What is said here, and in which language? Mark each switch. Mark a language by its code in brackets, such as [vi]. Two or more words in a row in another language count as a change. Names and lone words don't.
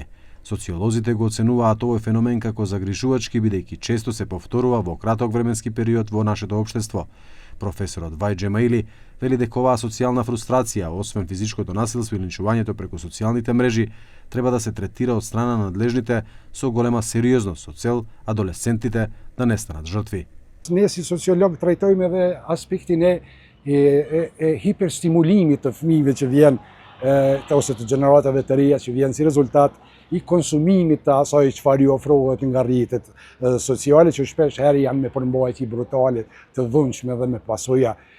[mk] Социолозите го оценуваат овој феномен како загрижувачки, бидејќи често се повторува во краток временски период во нашето општество. Професорот Вај Джемаили вели дека оваа социјална фрустрација, освен физичкото насилство и линчувањето преку социјалните мрежи, треба да се третира од страна на надлежните со голема сериозност со цел адолесцентите да не станат жртви. [sq] Ne si sociolog trajtojmë edhe aspektin e hiperstimulimit të fëmijëve që vjen ose të gjeneratave të reja që vjen si rezultat i konsumimit të asaj çfarë ju ofrohet nga rrjetet sociale që shpesh herë janë me përmbajtje brutale të dhunshme dhe me pasoja